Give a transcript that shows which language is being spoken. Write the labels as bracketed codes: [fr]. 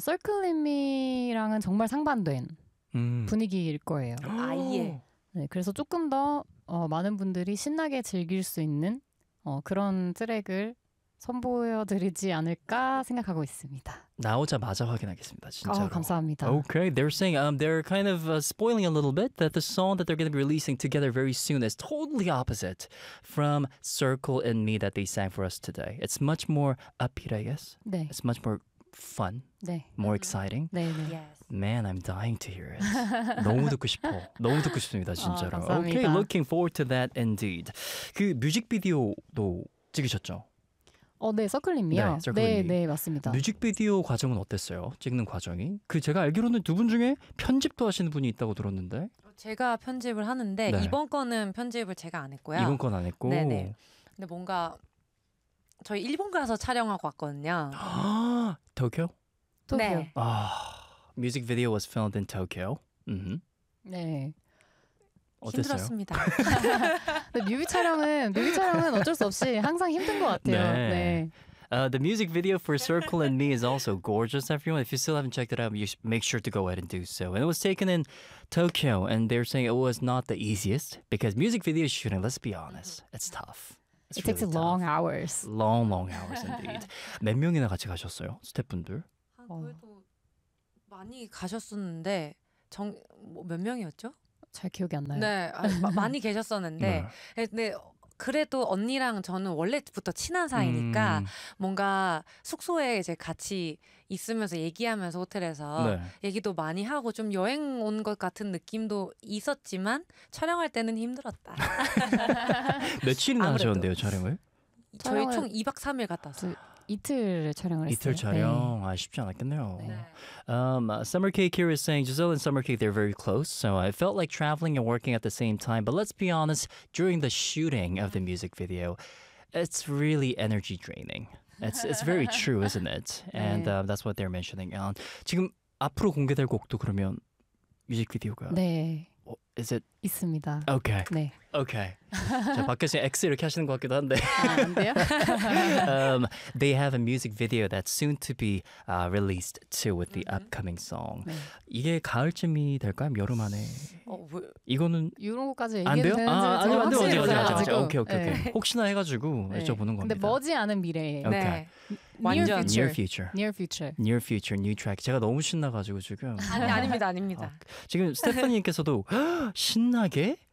[ko] Circle in Me랑은 정말 상반된 분위기일 거예요. 아예. 네, 그래서 조금 더 많은 분들이 신나게 즐길 수 있는 그런 트랙을 선보여 드리지 않을까 생각하고 있습니다. 나오자마자 확인하겠습니다. 진짜로. 감사합니다. [en] Okay, they're saying they're kind of spoiling a little bit that the song that they're going to be releasing together very soon is totally opposite from Circle in Me that they sang for us today. It's much more upbeat, I guess. [ko] 네. [en] It's much more fun. [ko] 네. [en] More exciting. [ko] 네, 네. [en] Yes. Man, I'm dying to hear it. [ko] 너무 듣고 싶어. 너무 듣고 싶습니다, 진짜로. 감사합니다. [en] Okay, looking forward to that indeed. [ko] 그 뮤직비디오도 찍으셨죠? 네, 서클님이요. 네, 서클님. 네, 네, 맞습니다. 뮤직비디오 과정은 어땠어요? 찍는 과정이? 그 제가 알기로는 두 분 중에 편집도 하시는 분이 있다고 들었는데. 제가 편집을 하는데 네. 이번 거는 편집을 제가 안 했고요. 이번 건 안 했고. 네, 네. 근데 뭔가 저희 일본 가서 촬영하고 왔거든요. 도쿄? 도쿄. 네. [en] 아. Music video was filmed in Tokyo. Mm-hmm. 네. [ko] 어땠어요? 힘들었습니다. 근데 뮤비 촬영은 어쩔 수 없이 항상 힘든 것 같아요. 네. 네. [en] The music video for Circle in Me is also gorgeous, everyone. If you still haven't checked it out, you make sure to go ahead and do so. And it was taken in Tokyo, and they're saying it was not the easiest because music video shooting, let's be honest, it's tough. It takes really long tough. hours. Long, long hours indeed. [ko] 몇 명이나 같이 가셨어요? 스태프분들? 많이 가셨었는데 정 뭐 몇 명이었죠? 잘 기억이 안 나요. 네, 많이 계셨었는데. 네. 근데 그래도 언니랑 저는 원래부터 친한 사이니까 뭔가 숙소에 이제 같이 있으면서 얘기하면서 호텔에서 네. 얘기도 많이 하고 좀 여행 온 것 같은 느낌도 있었지만 촬영할 때는 힘들었다. 며칠이나 하셨는데요 촬영을? 저희 총 2박 3일 갔다 왔어요. 이틀 촬영을 이틀 촬영 네. 아 쉽지 않았겠네요. 네. [en] Summer Cake here is saying Giselle and Summer Cake they're very close, so I felt like traveling and working at the same time. But let's be honest, during the shooting of the music video, it's really energy draining. It's very true, isn't it? And 네. That's what they're mentioning. [ko] 지금 앞으로 공개될 곡도 그러면 뮤직비디오가 네. [en] Is it? [ko] 있습니다. [en] Okay. [ko] 네. [en] Okay. [ko] 자, 밖에서 X 이렇게 하시는 것 같기도 한데. 아, 안 돼요? [en] They have a music video that's soon to be released too with the upcoming song. [ko] 네. 이게 가을쯤이 될까요? 여름 안에? 이거는 이런 것까지 얘기해도 되는지 아, 저는 확실히 안 돼요. 오케이, 오케이. 네. 혹시나 해가지고 네. 여쭤보는 겁니다. 근데 머지 않은 미래에. [en] Okay. 네. Near future. Near future. Near future. New track. [ko] 제가 너무 신나가지고 지금. 아니, 아닙니다. 아닙니다. 지금 스테파니님께서도 신나게?